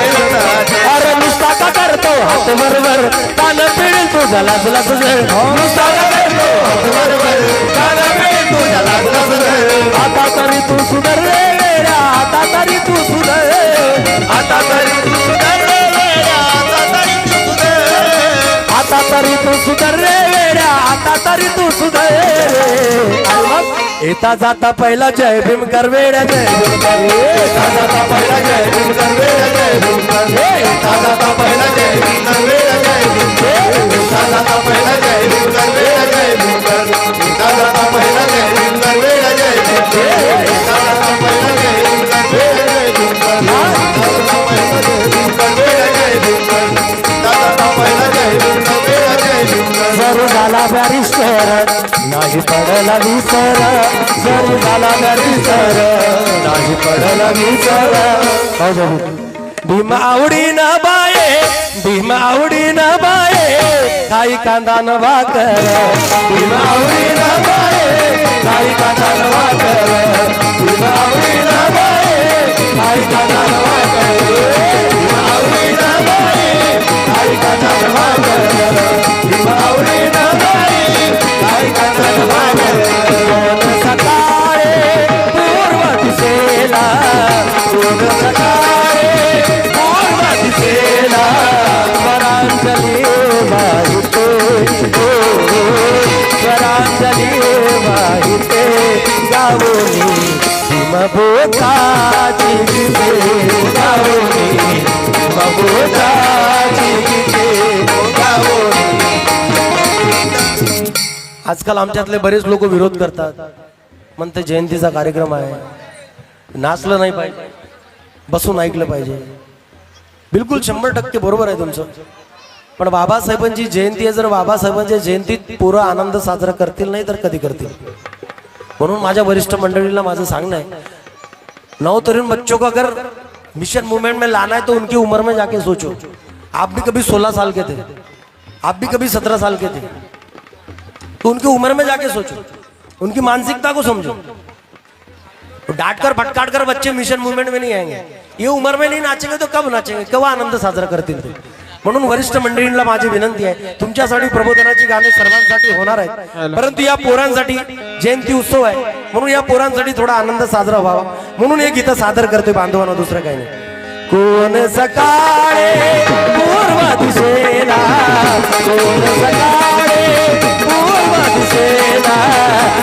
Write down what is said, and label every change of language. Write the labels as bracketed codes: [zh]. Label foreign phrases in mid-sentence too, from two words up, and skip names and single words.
[mr] रथात अरे नुसता का करतो हात बरोबर कान पिळील तुझा लाजला तुझे नुसता का करतो हात बरोबर कान पिळील तुझा लाजला तुझे आता तरी तू सुधर रे वेड्या आता तरी तू सुधर आता तरी तू सुधर रे वेड्या आता तरी तू सुधर आता तरी तू सुधर रे वेड्या आता तरी तू सुधर येता जाता पहिला जय भीम कर वेड्या जय भीम कर येता जाता पहिला जय भीम कर वेड्या जय भीम कर येता जाता पहिला जय भीम कर वेड्या जय भीम कर येता जाता पहिला जय भीम कर वेड्या जय भीम कर येता जाता पहिला जय भीम कर वेड्या जय भीम कर येता जाता पहिला जय भीम कर वेड्या जय भीम कर येता जाता पहिला जय भीम कर वेड्या जय भीम कर येता जाता पहिला जय भीम कर वेड्या जय भीम कर जर झाला बॅरिस्टर नाही पडला विसर जरी झाला बॅरिस्टर नाही पडला विसर भीम आवडीन बाये भीम आवडीन बाये खाई कांदा न भाकर भीम आवडीन बाये खाई कांदा न भाकर भीम आवडीन बाये खाई कांदा न भाकर भीम आवडीन बाये खाई कांदा न भाकर भीम आवडीन बाये खाई कांदा न भाकर सकाळे पूर्व दिशेला सकाळे पूर्व दिशेला स्वरांजली वाहिते स्वरांजली वाहिते गावोनी भीमभूताची गीते गावोनी भीमभूताची गीते गावोनी आजकाल आमच्यातले बरेच लोक विरोध करतात म्हणते जयंतीचा कार्यक्रम आहे नाचलं नाही पाहिजे बसून ऐकलं पाहिजे बिलकुल 100% बरोबर आहे तुमचं पण बाबासाहेबांची जयंती आहे जर बाबासाहेबांच्या जयंतीत पूरा आनंद साजरा करतील नाही तर कधी करतील म्हणून माझ्या वरिष्ठ मंडळीला माझं सांगणं आहे [hi] नौतरुण बच्चों को अगर मिशन मूवमेंट में लाना है तो उनकी उम्र में जाके सोचो आप भी कभी 16 साल के थे आप भी कभी 17 साल के थे तो उनकी उम्र में जाके सोचो उनकी मानसिकता को समझो डांट कर फटकार कर बच्चे मिशन मूवमेंट में नहीं आएंगे ये उम्र में नहीं नाचेंगे तो कब नाचेंगे [mr] केव्हा आनंद साजरा करतील ते म्हणून वरिष्ठ मंडळींना माझी विनंती आहे तुमच्यासाठी प्रबोधनाची गाणी सर्वांसाठी होणार आहेत परंतु या पोरांसाठी जयंती उत्सव आहे म्हणून या पोरांसाठी थोडा आनंद साजरा व्हावा म्हणून हे गीत सादर करतोय बांधवांना दुसरं काही नाही कोण सकाळे पूर्व दिशेला कोण सकाळे पूर्व दिशेला